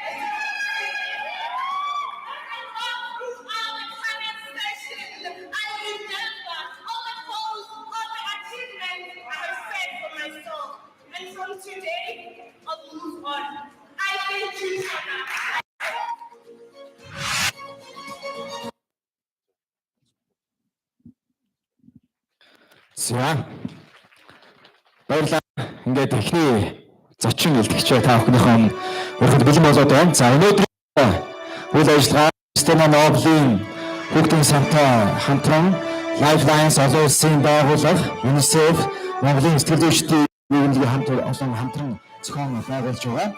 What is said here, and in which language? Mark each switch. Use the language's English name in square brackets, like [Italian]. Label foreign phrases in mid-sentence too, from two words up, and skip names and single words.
[English] I remember all the goals, all the achievements I have set for myself. And from today, I'll move on. I thank you, Hannah. [Mongolian] За. Баярлалаа. Ингээд эхний зочин илтгэгч та бүхнийхөө өрхөд бэлэн болоод байна. За өнөөдөр үйл ажиллагаа Стена Ноблийн хүүхдийн сантай хамтран Lifelines олон улсын байгууллага, UNICEF, Монголын сэтгэл зүйчдийн нийгэмлэгийн хамтран зохион байгуулж байгаа.